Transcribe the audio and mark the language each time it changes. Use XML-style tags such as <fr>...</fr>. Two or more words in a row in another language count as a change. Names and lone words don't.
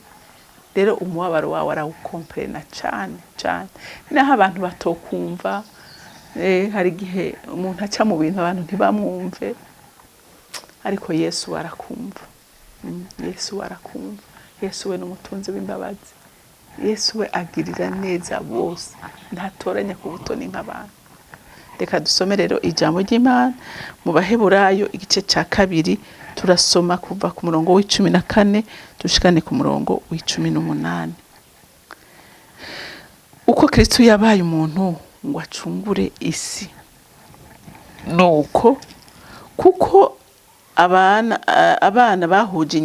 <rn>Rero umubabaro wawe arawukomprena cyane cyane. Naho abantu batokumva, hari igihe umuntu aca mu bintu abantu ntibamwumve, ariko Yesu arakumva. Yesu arakumva. Yesu we n'umutunzi w'imbabazi. Yesu we agirira neza bose, ntatoranya ku butoni nk'abantu. Reka dusome rero ijambo ry'Imana mu Baheburayo igice cya 2, turasoma kuva ku murongo w'14 dushikane ku murongo w'18. Uko Kristo yabaye umuntu ngo acungure isi, nuko kuko abana bahuje</rn>